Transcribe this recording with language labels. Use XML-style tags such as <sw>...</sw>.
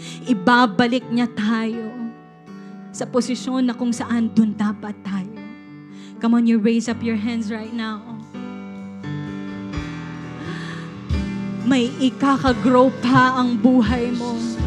<tl>Ibabalik niya tayo sa posisyon na kung saan dun dapat tayo.</tl> <en>Come on, you raise up your hands right now.</en> <tl>May ikaka-grow pa ang buhay mo.</tl>